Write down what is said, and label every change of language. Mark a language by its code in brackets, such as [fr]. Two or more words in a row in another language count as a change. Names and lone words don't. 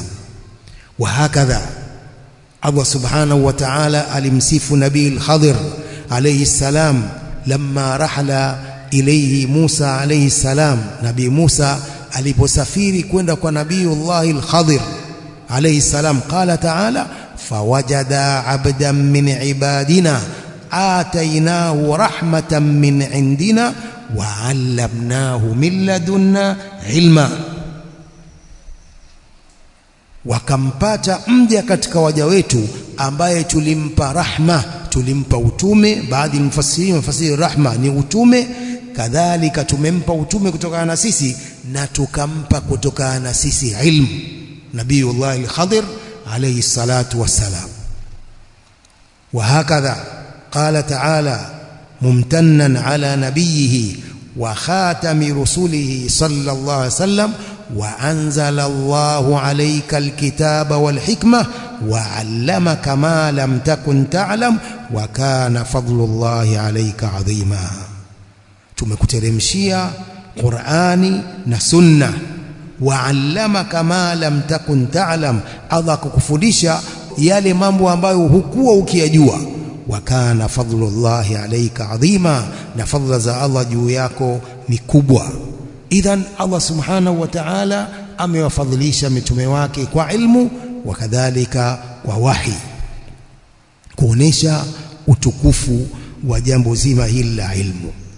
[ar] وهكذا الله سبحانه وتعالى [sw] alimsifu Nabii [ar] الخضر عليه السلام لما رحل إليه موسى عليه السلام. [sw] Nabii Musa aliposafiri kwenda kwa Nabiyullahi [ar] الخضر عليه السلام قال تعالى فوجدا عبدا من عبادنا آتيناه رحمة من عندنا وعلمناه من لدنا علما. [sw] Wakampata mja katika waja wetu ambaye tulimpa rahma, tulimpa utume. Baadhi ya mfasiri rahma ni utume, kadhalika tumempa utume kutokana na sisi na tukampa kutokana na sisi ilmu. [ar] نبي الله الخضر عليه الصلاة والسلام. وهكذا قال تعالى ممتنا على نبيه وخاتم رسله صلى الله عليه وسلم وأنزل الله عليك الكتاب والحكمة وعلمك ما لم تكن تعلم وكان فضل الله عليك عظيما. [sw] Tumekuteremshia Qur'ani na Sunna. [ar] وعلمك ما لم تكن تعلم, [sw] Allah kukufundisha yale mambo ambayo hukuwa ukiyajua. [ar] وكان فضل الله عليك عظيما, [sw] na fadla za Allah juu yako ni kubwa. Idhan Allah [ar] سبحانه وتعالى [sw] amewafadhilisha mitume wake kwa ilmu wa kadhalika kwa wahi, kuonesha utukufu wa jambo zima hili la ilmu.